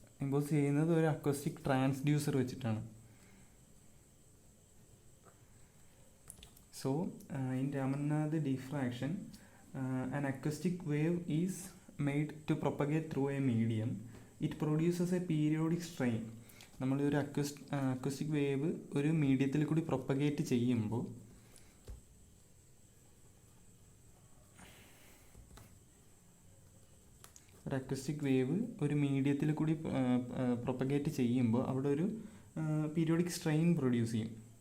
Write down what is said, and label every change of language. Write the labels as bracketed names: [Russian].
[Malayalam] Impose ചെയ്യുന്നത് ഒരു acoustic transducer വെച്ചിട്ടാണ്. [English] So in Raman Nath diffraction an acoustic wave is made to propagate through a medium. It produces a periodic strain. [Malayalam] നമ്മൾ ഒരു acoustic wave ഒരു മീഡിയത്തിൽ കൂടി പ്രൊപ്പഗേറ്റ് ചെയ്യുമ്പോൾ ഒരു അക്വസ്റ്റിക് വേവ് ഒരു മീഡിയത്തിൽ കൂടി പ്രൊപ്പഗേറ്റ് ചെയ്യുമ്പോൾ അവിടെ ഒരു പീരിയോഡിക് സ്ട്രെയിൻ പ്രൊഡ്യൂസ് ചെയ്യും.